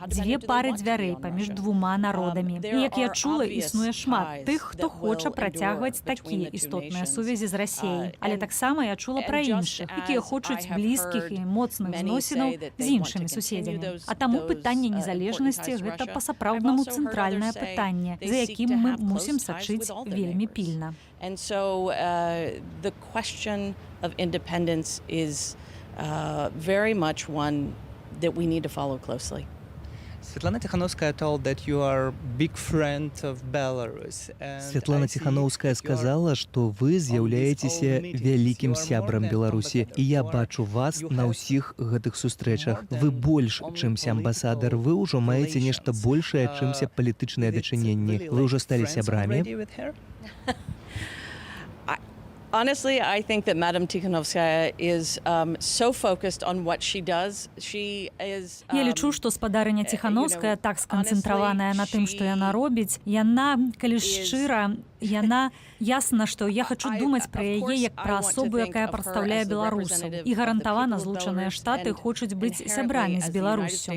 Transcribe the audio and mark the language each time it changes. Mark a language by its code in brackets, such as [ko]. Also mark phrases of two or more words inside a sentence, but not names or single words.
[be] Дзве пары дзвярэй паміж двума народамі. І, як я чула, існуе шмат тых, хто хоча працягваць такія істотныя сувязі з Расіяй. Але таксама я чула пра іншых, якія хочуць блізкіх і моцных зносінаў з іншымі суседзямі. А таму пытанне незалежнасці – гэта па-сапраўднаму цэнтральнае пытанне, за якім мы мусім сачыць вельмі пільна. [en] And so the question of independence is very much one that we need to follow closely. Святлана Тихановская told that you are big friend of Belarus. [be] Святлана Ціханаўская сказала, што вы з'яўляецеся вялікім сябрам Беларусі, і я бачу вас на ўсіх гэтых сустрэчах. Вы больш, чымся амбасадар, вы ўжо маеце нешта большае, чымся палітычныя дачыненні. Вы ўжо сталі сябрамі? [en] Honestly, I think that Madam Tikhanovskaya is so focused on what she does. She is. [be] Я лічу, што спадарыня Ціхановская так сканцэнтраваная на тым, што яна робіць. Яна, калі шчыра, яна ясна, што я хачу думаць пра яе як пра асобу, якая прадстаўляе беларусаў. І гарантавана Злучаныя Штаты хочуць быць сябрамі з Беларуссю.